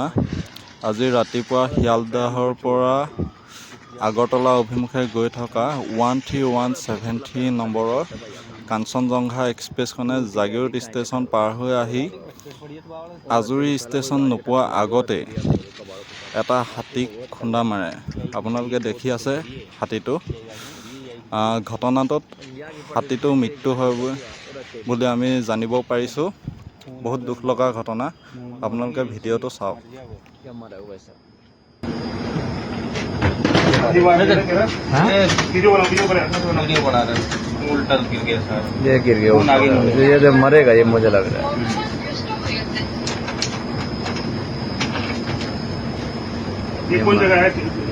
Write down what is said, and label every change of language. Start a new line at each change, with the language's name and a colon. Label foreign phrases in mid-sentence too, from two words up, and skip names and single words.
Assamese: আজি ৰাতিপুৱা শিয়ালদাহৰ পৰা আগৰতলা অভিমুখে গৈ থকা 13173 নম্বৰৰ কাঞ্চনজংঘা এক্সপ্ৰেছখনে জাগিৰোড ষ্টেচন পাৰ হৈ আহি আজুৰি ষ্টেচন নোপোৱাৰ আগতে এটা হাতীক খুন্দা মাৰে। আপোনালোকে দেখি আছে হাতীটো। ঘটনাটোত হাতীটো মৃত্যু হয় বুলি আমি জানিব পাৰিছোঁ। বহুত দুখ লগা ঘটনা। আপোনালোকে ভিডিঅ'টো চাওক।
Hindi: ये गिर गया ये जब मरेगा ये मुझे लग रहा है। ये कौन जगह है?